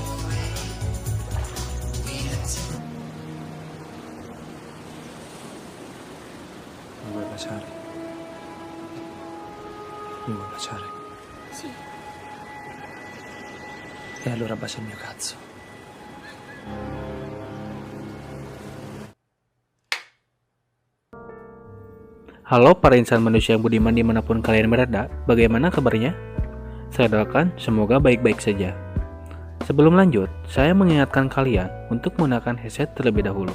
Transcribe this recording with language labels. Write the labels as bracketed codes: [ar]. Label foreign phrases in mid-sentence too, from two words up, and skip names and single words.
[it] Mi vuoi baciare? Mi vuoi baciare? Sì. E allora bacia il mio cazzo. [id] Halo para insan manusia yang budiman dimanapun kalian berada, bagaimana kabarnya? Saya doakan semoga baik-baik saja. Sebelum lanjut, saya mengingatkan kalian untuk menggunakan headset terlebih dahulu.